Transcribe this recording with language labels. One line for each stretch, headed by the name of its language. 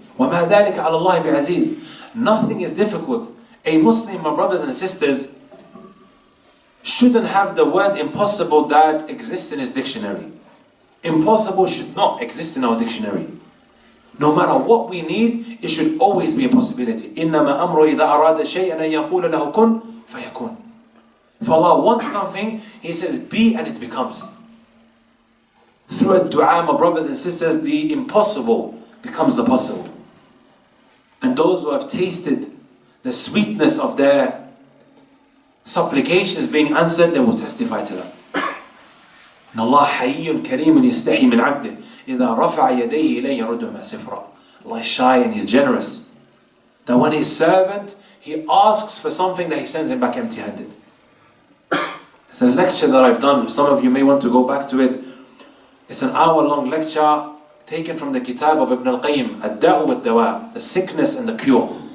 Arabic: وَمَا ذَلِكَ عَلَى اللَّهِ بِعَزِيزٍ.
English: Nothing is difficult. A Muslim, my brothers and sisters, shouldn't have the word impossible that exists in his dictionary. Impossible should not exist in our dictionary. No matter what we need, it should always be a possibility.
Arabic: إِنَّمَا أَمْرُ إِذَا أَرَادَ شَيْئًا أَن يَقُولَ لَهُ كُن فَيَكُونَ.
English: If Allah wants something, He says be and it becomes. Through a dua, my brothers and sisters, the impossible becomes the possible. And those who have tasted the sweetness of their supplications being answered, they will testify to that.
Arabic: And Allah حَيٌّ كَرِيمٌ يَسْتَحِي مِنْ عَبْدِهِ إِذَا رَفَعَ يَدَيْهِ إِلَيْهِ يَرُدُّهُمَا صِفْرًا.
English: Allah is shy and He's generous. That when His servant, He asks for something, that He sends him back empty-handed. It's a lecture that I've done. Some of you may want to go back to it. It's an hour-long lecture taken from the kitab of Ibn al-Qayyim, Ad-Da'u wad-Dawa, the sickness and the cure.